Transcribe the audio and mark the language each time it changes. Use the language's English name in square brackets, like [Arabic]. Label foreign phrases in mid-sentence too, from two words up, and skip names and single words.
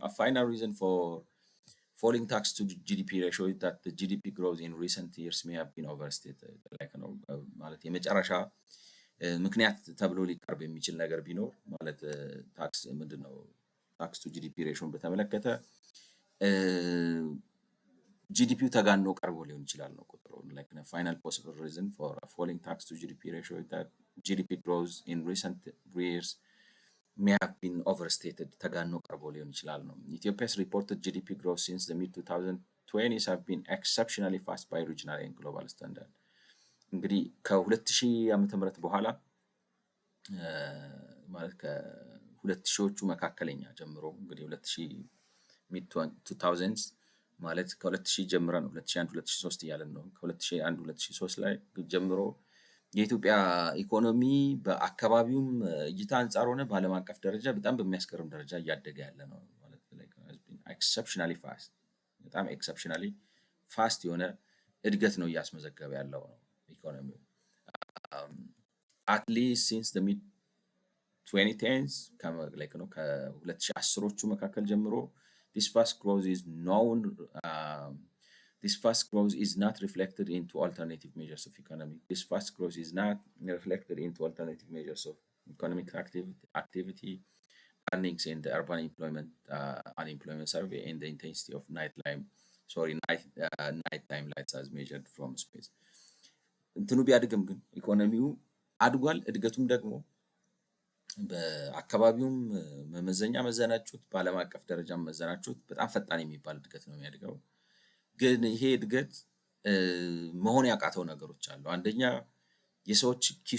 [English] final reason for falling tax to GDP ratio that GDP growth in recent years may have been overstated like [Amharic] ነው ማለት የመጨረሻ ምክንያት ተብሎ ሊቀርብ የሚችል ነገር ቢኖር ማለት ታክስ ምንድነው [English] tax to GDP ratio በተመለከተ [Amharic] ጂዲፒው ተጋኖ ቀርቦ ሊሆን ይችላል ነው ቁጥሩ። [English] like the final possible reason for a falling tax to GDP ratio is that GDP growth in recent years may have been overstated [Amharic] ተጋኖ ቀርቦ ሊሆን ይችላል ነው። [English] Ethiopia's reported GDP growth since the mid 2020s have been exceptionally fast by regional and global standard። [Amharic] እንግዲህ ከ2000 ዓመተ ምህረት በኋላ ማለት ከ2000ዎቹ መካከለኛ ጀምሮ እንግዲህ 2000 mid 2000s ማለት ከ2000 ጀምረን ነው 2001 2003 እያለን ነው። ከ2001 2003 ላይ ጀምሮ የኢትዮጵያ ኢኮኖሚ በአካባቢውም እይታ አንጻር ሆነ በዓለም አቀፍ ደረጃ በጣም በሚያስገርም ደረጃ እያደገ ያለ ነው ማለት [English] exceptionally fast [Amharic] በጣም [English] exceptionally fast [Amharic] የሆነ እድገት ነው እያስመዘገበ ያለው ነው ኢኮኖሚው [English] at least since mid 2010s [Amharic] ከ2010ዎቹ መካከል ጀምሮ [English] this fast growth is known this fast growth is not reflected into alternative measures of economy. This fast growth is not reflected into alternative measures of economic activity, earnings in the urban employment unemployment survey, and the intensity of nighttime lights as measured from space. [Amharic] እንትኑ ቢያድግም ግን ኢኮኖሚው አድጓል። እድገቱም ደግሞ በአካባቢውም መመዘኛ መዘናችሁት በዓለም አቀፍ ደረጃ መዘናችሁት በጣም ፈጣን የሚባል እድገት ነው የሚያድገው። ግን ይሄ እድገት መሆን ያቃተው ነገሮች አሉ። አንደኛ የሰዎች ኪስ